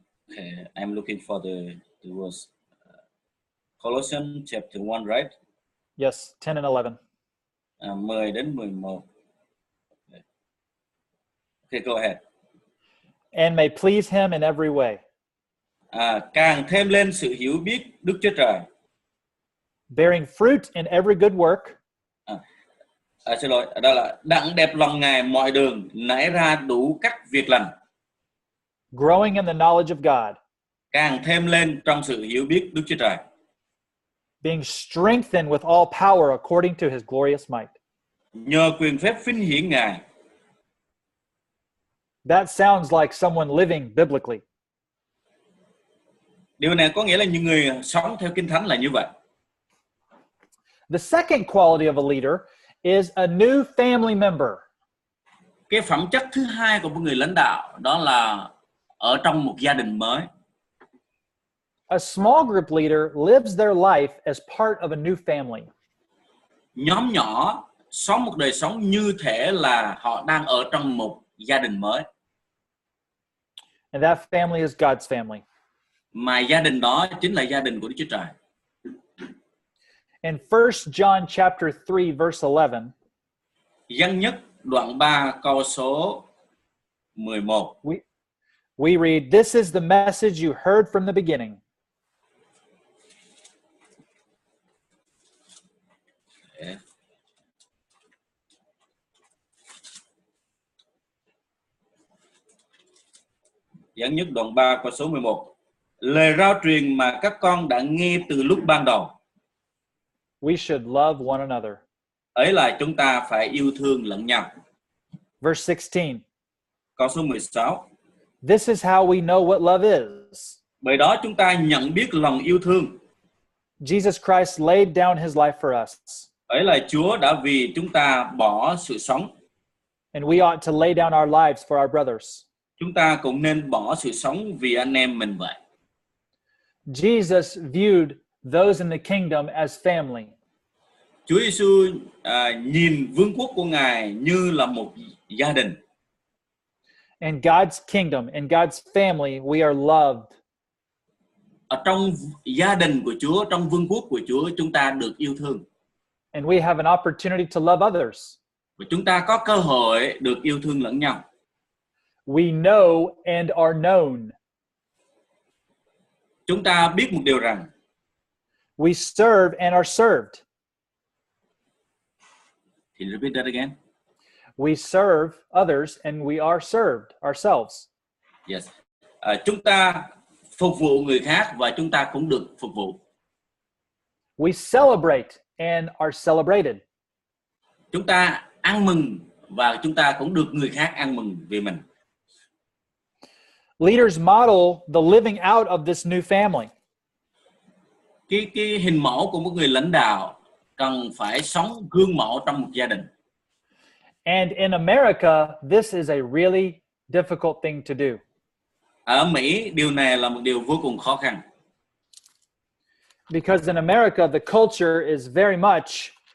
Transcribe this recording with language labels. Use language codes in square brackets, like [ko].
[en] Okay, I'm looking for the verse. Colossians chapter 1, right? Yes, 10 and 11. [vi] 10 đến 11. [en] Okay, go ahead. And may please him in every way. [vi] Càng thêm lên sự hiểu biết Đức Chúa Trời. [en] Bearing fruit in every good work. [vi] Xin lỗi, đó là đặng đẹp lòng Ngài mọi đường, nảy ra đủ các việc lành. [en] Growing in the knowledge of God. [vi] Càng thêm lên trong sự hiểu biết Đức Chúa Trời. [en] Being strengthened with all power according to his glorious might. [vi] Nhờ quyền phép vinh hiển Ngài. [en] That sounds like someone living biblically. [vi] Điều này có nghĩa là những người sống theo Kinh Thánh là như vậy. [en] The second quality of a leader is a new family member. [vi] Cái phẩm chất thứ hai của một người lãnh đạo đó là ở trong một gia đình mới. [en] A small group leader lives their life as part of a new family. [vi] Nhóm nhỏ sống một đời sống như thể là họ đang ở trong một gia đình mới. [en] And that family is God's family. [vi] Mà gia đình đó chính là gia đình của Đức Chúa Trời. [en] In 1 John chapter 3 verse 11. [vi] Dân nhất đoạn 3 câu số 11. [en] We read, this is the message you heard from the beginning. [vi] Dẫn nhất đoạn 3 câu số 11. Lời rao truyền mà các con đã nghe từ lúc ban đầu. [en] We should love one another. [vi] Ấy là chúng ta phải yêu thương lẫn nhau. [en] Verse 16. [vi] Câu số 16. [en] This is how we know what love is. [vi] Bởi đó chúng ta nhận biết lòng yêu thương. [en] Jesus Christ laid down his life for us. [vi] Ấy là Chúa đã vì chúng ta bỏ sự sống. [en] And we ought to lay down our lives for our brothers. [vi] Chúng ta cũng nên bỏ sự sống vì anh em mình vậy. [en] Jesus viewed those in the kingdom as family. [vi] Chúa Giêsu nhìn vương quốc của Ngài như là một gia đình. [en] In God's kingdom, in God's family, we are loved. [vi] Ở trong gia đình của Chúa, trong vương quốc của Chúa, chúng ta được yêu thương. [en] And we have an opportunity to love others. [vi] Và chúng ta có cơ hội được yêu thương lẫn nhau. [en] We know and are known. [vi] Chúng ta biết một điều rằng [en] we serve and are served. Can you repeat that again? We serve others and we are served ourselves. Yes. [vi] Chúng ta phục vụ người khác và chúng ta cũng được phục vụ. [en] We celebrate and are celebrated. [vi] Chúng ta ăn mừng và chúng ta cũng được người khác ăn mừng vì mình. [en] Leaders model the living out of this new family. [vi] Cái hình mẫu của một người lãnh đạo cần phải sống gương mẫu trong một gia đình. [en] And in America, this is a really difficult thing to do. [vi] Ở Mỹ, điều này là một điều vô cùng khó khăn. [en] Because in America, the culture is very much